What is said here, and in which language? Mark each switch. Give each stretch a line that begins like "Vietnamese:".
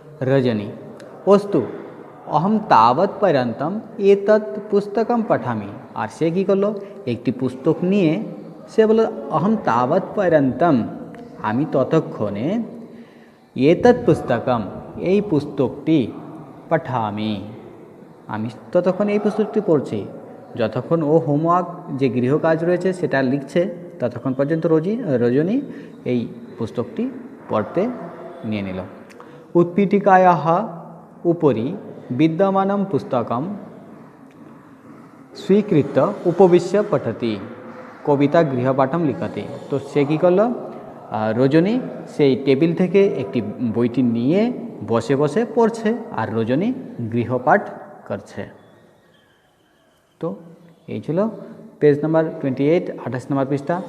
Bangla: রজনী
Sanskrit: অস্তু অহম তাবৎ পর্যন্তম এতৎ পুস্তকম পঠামি,
Bangla: আর সে কী করলো, একটি পুস্তক নিয়ে সে বলল
Sanskrit: অহম তাবৎ পর্যন্তম,
Bangla: আমি ততক্ষণে,
Sanskrit: এতৎ পুস্তকম
Bangla: এই পুস্তকটি,
Sanskrit: পঠামি
Bangla: আমি ততক্ষণ এই পুস্তকটি পড়ছি। যতক্ষণ ও হোমওয়ার্ক যে গৃহকাজ রয়েছে সেটা লিখছে, ততক্ষণ পর্যন্ত রজনী এই পুস্তকটি পড়তে নিয়ে নিল।
Sanskrit: उत्पीठिकायाः उपरि विद्यमानं पुस्तकं स्वीकृत्य उपविश्य पठति। কবিতা গৃহপাঠম লিখতে।
Bangla: তো সে কী করলো, রজনী সেই টেবিল থেকে একটি বইটি নিয়ে বসে বসে পড়ছে আর রজনী গৃহপাঠ করছে। তো এই ছিল পেজ নাম্বার 28, 28 নম্বর পৃষ্ঠা।